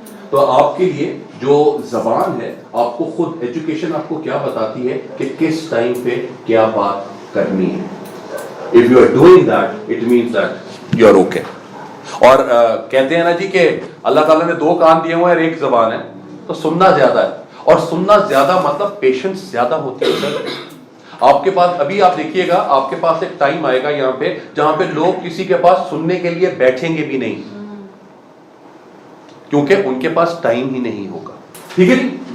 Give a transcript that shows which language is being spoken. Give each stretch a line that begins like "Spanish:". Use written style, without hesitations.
Urdu: تو آپ کے لیے جو زبان ہے, آپ کو خود ایجوکیشن آپ کو کیا بتاتی ہے کہ کس ٹائم پہ کیا بات کرنی ہے.
English: If you are doing that, it means that you are okay.
Urdu: اور کہتے ہیں نا جی کہ اللہ تعالیٰ نے 2 کان دیے ہوئے اور 1 زبان ہے, تو سننا زیادہ ہے, اور سننا زیادہ مطلب پیشنس زیادہ ہوتی ہے. آپ کے پاس ابھی آپ دیکھیے گا, آپ کے پاس ایک ٹائم آئے گا یہاں پہ جہاں پہ لوگ کسی کے پاس سننے کے لیے بیٹھیں گے بھی نہیں, کیونکہ ان کے پاس ٹائم ہی نہیں ہوگا. ٹھیک ہے جی.